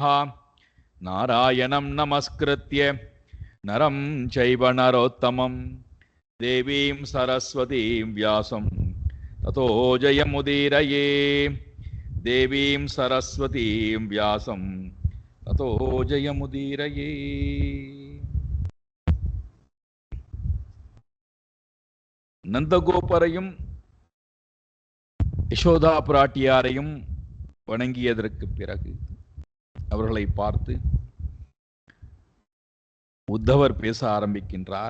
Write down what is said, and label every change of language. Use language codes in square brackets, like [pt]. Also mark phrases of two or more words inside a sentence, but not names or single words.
[sa] नारायणं नमस्कृत्य नरं चैव नरोत्तमं देवीं सरस्वतीं व्यासं ततो जयमुदीरये. देवीं सरस्वतीं व्यासं ततो जयमुदीरये. [ta] நந்தகோபரையும் யசோதா பிராட்டியாரையும் வணங்கியதற்கு பிறகு அவர்களை பார்த்து உத்தவர் பேச ஆரம்பிக்கின்றார்.